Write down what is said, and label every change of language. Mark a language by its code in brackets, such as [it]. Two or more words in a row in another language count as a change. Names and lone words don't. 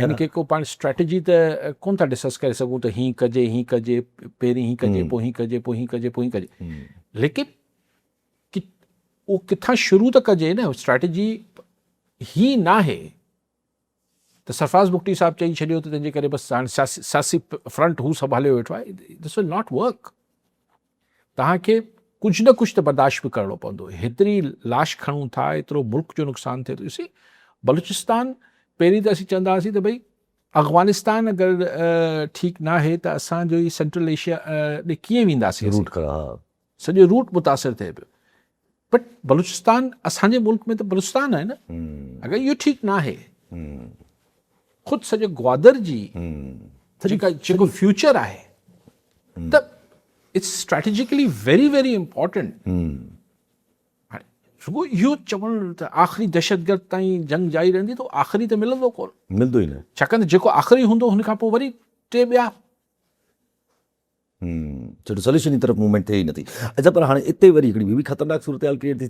[sd] हिन खे को पाण स्ट्रेटजी त कोन था डिस्कस करे सघूं त हीअं कजे, पहिरीं हीअं कजे, पोइ हीअं कजे, पोइ हीअं कजे, पोइ हीअं कजे, लेकिन उहो किथां शुरू त कजे न। स्ट्रेटजी ही न आहे त सरफराज़ बुख्टी साहब चई छॾियो त तंहिंजे करे बसि हाणे सियासी फ्रंट हू संभाले वेठो आहे, [en] this will not work. [sd] तव्हांखे कुझु न कुझु त बर्दाश्त बि करिणो पवंदो। हेतिरी लाश खणूं था, एतिरो मुल्क जो नुक़सानु थिए थो। ॾिसी बलूचिस्तान पहिरीं त असीं चवंदा हुआसीं त भई अफ़गानिस्तान अगरि ठीकु न आहे त असांजो ई सेंट्रल एशिया ॾे कीअं वेंदासीं, सॼो रूट मुतासिर थिए पियो। बट बलूचिस्तान असांजे मुल्क में त बलूचिस्तान आहे न, अगरि इहो ठीकु न आहे, ख़ुदि सॼो ग्वादर जी जेको फ्यूचर आहे, त [en] it's strategically very very important. [sd] रुगो इहो चवणु त आख़िरी दहशतगर्द ताईं जंग जारी रहंदी, त आख़िरी त मिलंदो कोन, मिलंदो ई न, छाकाणि त जेको आख़िरी हूंदो हुन खां पोइ वरी टे ॿिया छो सोल्यूशन जी तरफ़ मूवमेंट थिए ई नथी। अच्छा, पर हाणे हिते वरी हिकिड़ी ॿी बि ख़तरनाक सूरत हाल क्रिएट थी थिए।